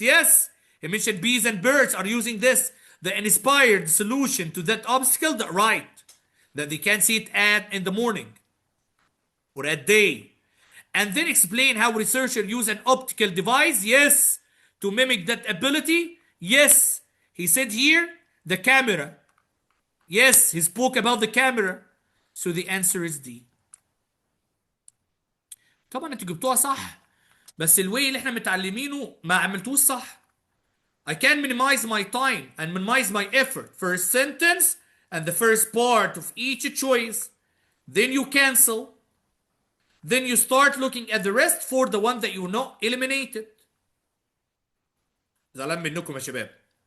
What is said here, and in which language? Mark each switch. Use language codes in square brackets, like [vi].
[en] Yes, he mentioned bees and birds are using this. The inspired solution to that obstacle, that right, that they can see it in the morning or at day. And then explain how researchers use an optical device. Yes, to mimic that ability. Yes, he said here the camera. Yes, he spoke about the camera. So the answer is D. [ar] طبعا انتوا جبتوها صح، بس الواي اللي احنا متعلمينه ما عملتوش صح. [en] I can minimize my time and minimize my effort. First sentence and the first part of each choice. Then you cancel. Then you start looking at the rest for the one that you know eliminated. [ar] زعلان منكم يا شباب.